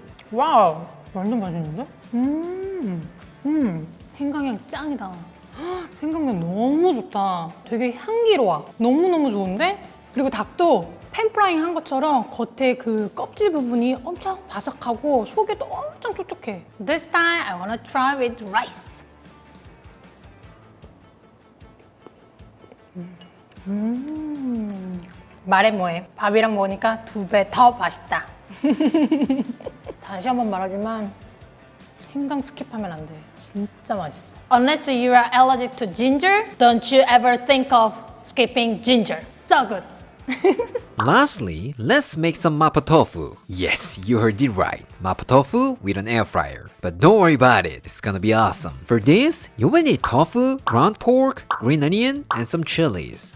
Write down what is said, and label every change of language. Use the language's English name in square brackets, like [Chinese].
[Korean] 와우, 완전 맛있는데? 생강향 짱이다. 생강향 너무 좋다. 되게 향기로워. 너무너무 좋은데? 그리고 닭도 팬프라잉 한 것처럼 겉에 그 껍질 부분이 엄청 바삭하고 속에도 엄청 촉촉해. [English] This time I wanna try with rice. [Korean] 말해 뭐해. 밥이랑 먹으니까 2배 더 맛있다. 다시 한번 말하지만 생강 스킵하면 안 돼. 진짜 맛있어. [English] Unless you are allergic to ginger, don't you ever think of skipping ginger. So good. Lastly, let's make some Mapo Tofu. Yes, you heard it right. Mapo Tofu with an air fryer. But don't worry about it, it's gonna be awesome. For this, you will need tofu, ground pork, green onion, and some chilies.